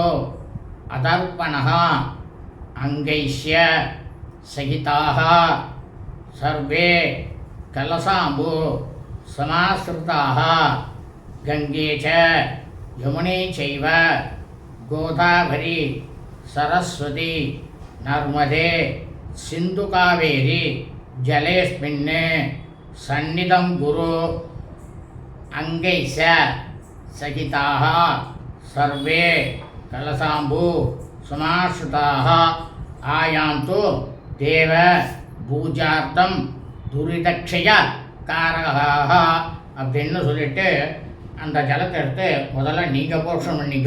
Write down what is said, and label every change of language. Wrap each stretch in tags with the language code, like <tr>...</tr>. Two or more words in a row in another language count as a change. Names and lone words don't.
<sa>अदर्पणः अंगैश्य सहिताः सर्वे कलशाम्बु समाश्रिताः गंगे च यमुने चैव गोदावरी सरस्वती नर्मदे सिंधु कावेरी जलेस्मिन् सन्निधं गुरु अङ्गैश्च सहिताः सर्वे कलशाम्बु समाश्रिताः आयान्तु देव पूजार्थं दुरितक्षय कारकाः</sa> <ta>அப்படின்னு சொல்லிட்டு அந்த ஜலத்தை எடுத்து முதல்ல நீங்கள் புரோஷம் பண்ணிக்கோ.</ta>